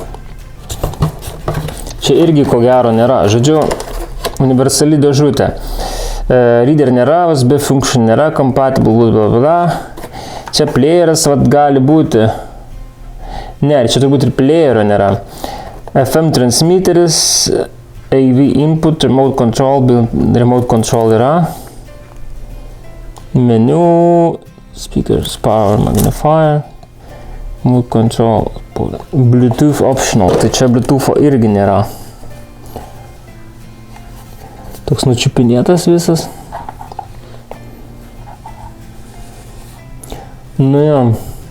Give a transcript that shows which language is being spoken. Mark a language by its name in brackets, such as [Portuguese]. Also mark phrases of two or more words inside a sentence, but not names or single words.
[Lithuanian] Čia irgi ko gero nėra, žodžiu, universali dėžutė. Reader nėra, [English] USB function [Lithuanian] nėra, compatible, bla. Čia playeris, vat, gali būti. Ne, čia turbūt ir playerio nėra. FM transmitteris, [English] AV input, remote control yra. Menu, speakers, power, magnifier, remote control, Bluetooth optional, [Lithuanian] tai čia Bluetootho irgi nėra. Toks nučiupinėtas visas. Nu jo.